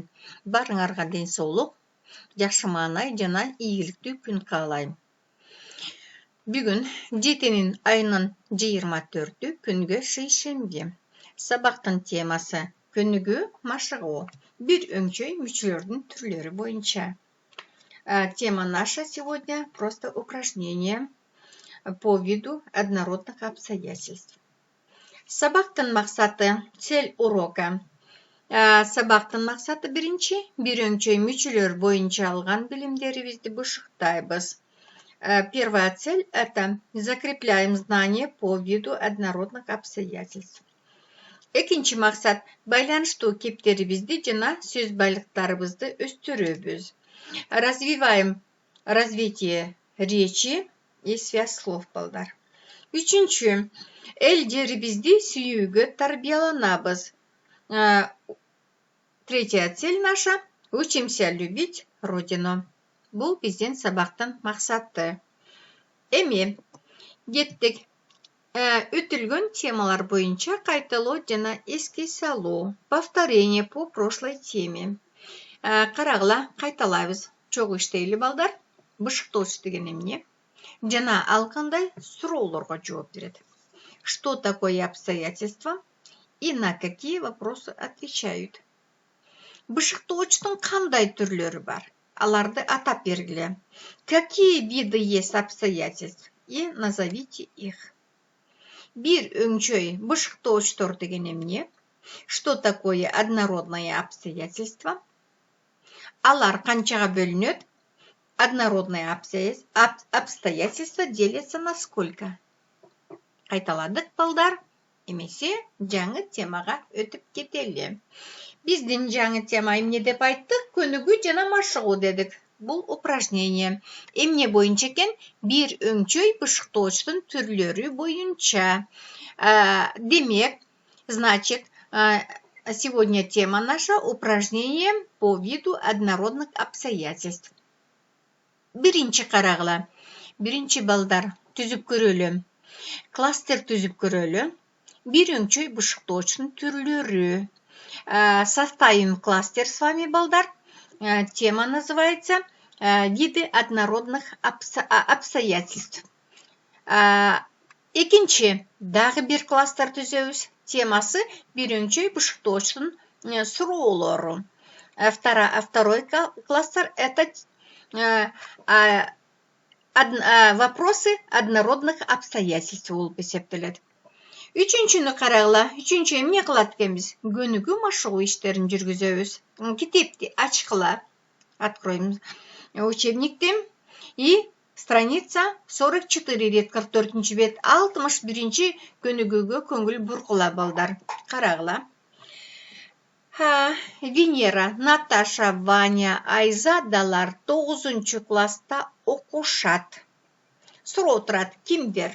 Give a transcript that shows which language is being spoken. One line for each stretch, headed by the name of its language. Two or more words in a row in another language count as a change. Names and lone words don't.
Kyrgyz: Барыңарга ден соолук, жакшы маанай жана ийгиликтүү күн каалайм. Бүгүн 7-24 күнгө шейшемби. Сабактын темасы көнүгүү машыгуу. Бир өңчөй мүчөлөрдүн түрлөрү боюнча.
Russian: Тема наша сегодня просто упражнение по виду однородных обстоятельств.
Kyrgyz: Сабактын максаты,
Russian: цель урока.
Kyrgyz: Сабактын максаты биринчи, бир өңчөй мүчөлөр боюнча алган билимдерибизди бышыктайбыз.
Russian: Первая цель – это закрепляем знания по виду однородных обстоятельств.
Kyrgyz: Экинчи максат – байланыштуу кептерибизди жана сөз байлыктарыбызды өстүрөбүз.
Russian: Развиваем развитие речи и связь слов балдар.
Kyrgyz: Үчүнчү – эл жерибизди сүйүүгө тарбияланабыз.
Russian: Третья цель наша – учимся любить Родину.
Kyrgyz: Бул биздин сабактын максаты. Эми кеттик. Өтүлгөн темалар боюнча кайталоо жана эске салуу.
Russian: Повторение по прошлой теме.
Kyrgyz: Карагыла, кайталайбыз. Чогуу иштейли балдар. Бышыктооч деген эмне? Жана ал кандай суроолорго жооп берет.
Russian: Что такое обстоятельства и на какие вопросы отвечают?
Kyrgyz: Бышыктоочтун кандай түрлөрү бар? Аларды атап бергиле.
Russian: Какие виды есть обстоятельств? И назовите их.
Kyrgyz: Бир өңчөй бышыктоочтор деген эмне?
Russian: Что такое однородное обстоятельство?
Kyrgyz: Алар канчага бөлүнөт?
Russian: Однородное обстоятельства делятся на сколько?
Kyrgyz: Кайталадык балдар. Эмесе жаңы темага өтүп кетели. Биздин жаңы тема эмне деп айттык? Көнүгүү жана машыгуу дедик. Бул упражнение. Эмне боюнча экен? Бир өңчөй бышыктоочтун түрлөрү боюнча. Демек,
Russian: значит, сегодня тема наша упражнение по виду однородных обстоятельств.
Kyrgyz: Биринчи карагыла. Биринчи балдар түзүп көрөлү. Кластер түзүп көрөлү. Бир өңчөй бышыктоочтун түрлөрү.
Russian: Составим кластер с вами, балдар. Тема называется «Виды однородных обстоятельств».
Kyrgyz: Экинчи, дагы бир кластер түзөбүз. Темасы бир өңчөй бышыктоочтун суроолору.
Russian: Второй кластер – это вопросы однородных обстоятельств
Kyrgyz: болуп эсептелет. Үчүнчүнү карагыла. Үчүнчү эмне кылат экенбиз? Көнүгүү машыгуу иштерин жүргүзөбүз. Китепти ачкыла.
Russian: Откроем учебникти. И страница
Kyrgyz: 44 рет 44 бет 61 көнүгүүгө көңүл буркула балдар. Карагыла. Венера, Наташа, Ваня, Айзадалар 9 класста окушат. Суроо турат. Кимдер?